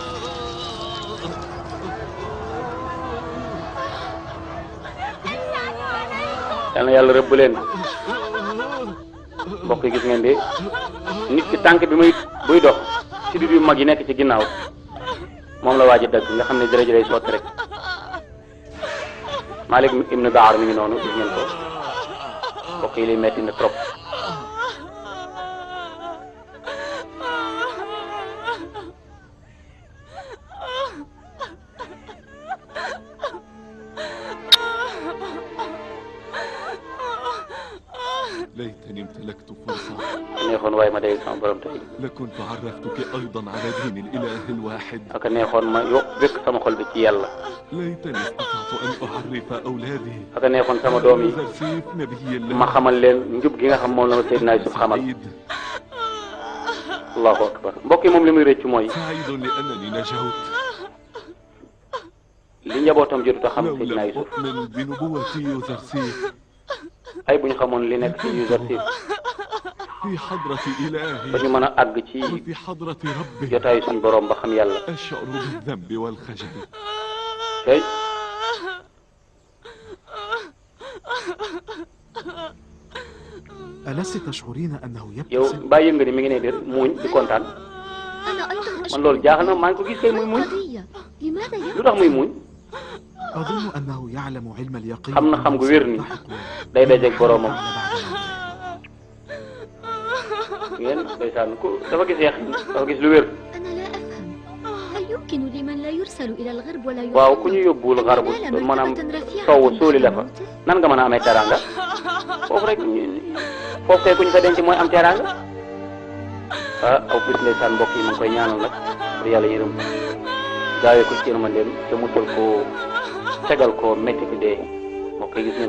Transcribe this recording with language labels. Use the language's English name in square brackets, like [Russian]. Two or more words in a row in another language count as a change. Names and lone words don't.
[Wolof] yal na yàlla rëbb leen mbokk yi gis ngeen de nit ki tànk bi buy dox sidit yu mag yi nekk ci ginnaaw moom la waaj a dagg nga xam ne deret ji day sotti rek Malik ibn Baar mi ngi noonu gis ngeen ko mbokk yi li metti na trop [Arabic] ليتني امتلكت فرصة [Wolof] neexoon waaye ma dégg sama borom tey [Arabic] لكنت عرفتك أيضا على دين الإله الواحد [Wolof] ak neexoon ma wékk sama xol bi ci yàlla [Arabic] ليتني استطعت أن أعرف أولادي [Wolof] ak neexoon sama doom yi [Arabic] زرسيف نبي الله [Wolof] ma xamal leen njub gi nga xam moom la ma Seydina Yusuf xamal [Arabic] الله أكبر [Wolof] mbokk yi moom li muy rëcc mooy [Arabic] سعيد لأنني نجوت [Wolof] li njabootam jotut a xam [Arabic] لو [Wolof] Seydina [Arabic] لم [Wolof] Yusuf [Arabic] أؤمن بنبوة يوزرسيف [Wolof] ay bu ñu xamoon li nekk ci Yuzarsif [Arabic] في حضرة [Wolof] ba [Arabic] إلهي [Wolof] ñu mën a àgg ci [Arabic] وفي حضرة ربي [Wolof] jotaayu suñu borom ba xam yàlla [Arabic] أشعر بالذنب والخجل [Wolof] tey [Arabic] ألست تشعرين أنه [Wolof] yow [Arabic] يبتسم؟ [Wolof] bàyyi nga ni mi ngi ne di muuñ di kontaan [Arabic] أنا أيضا [Wolof] man [Arabic] أشعر [Wolof] loolu jaaxal na maa ngi ko gis kay muy muuñ [Arabic] بالقضية. لماذا [Wolof] lu tax muy muuñ [Arabic] أظن أنه يعلم علم اليقين [Wolof] xam na xam gu wér ni [Arabic] سيلتحق [Wolof] day dajeeg boromam [Arabic] على بعد موته. [Wolof] ngeen ndeysaan ku dafa gis yaqin dafa gis lu wér. [Arabic] أنا لا أفهم هل يمكن لمن لا يرسل إلى الغرب ولا يعلم [Wolof] waaw ku ñu yóbbuwul xarbu maanaam sowu suuli la fa nan nga mën a amee teraanga foofu rek foofu kay ku ñu fa denc mooy am teraanga ah aw bis ndeysaan mbokk yi mu ngi koy ñaanal nag pour yàlla yërëm gaawee ko ci yërmandeem te musal ko tegal ko métti ki dee mbokk yi gis ngeen ko